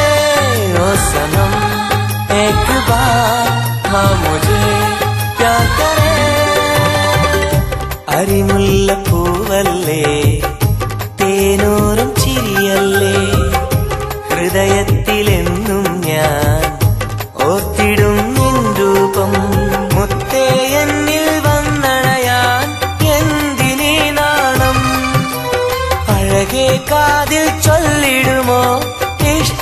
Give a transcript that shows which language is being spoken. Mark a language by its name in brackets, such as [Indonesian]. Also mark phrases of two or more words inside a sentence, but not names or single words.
[Hindi] ओ सनम एक बार हाँ मुझे प्यार करे. [Malayalam] അരിമുല്ലപ്പൂവല്ലേ തേനൂറും ചിരിയല്ലേ, ഹൃദയത്തിലെന്നും ഞാൻ ഓർത്തിടും നിൻ രൂപം. മുത്തേ എന്നിൽ വന്നണയാൻ എന്തിനീ നാണം, അഴകേ കാതിൽ ചൊല്ലിടുമോ ഈ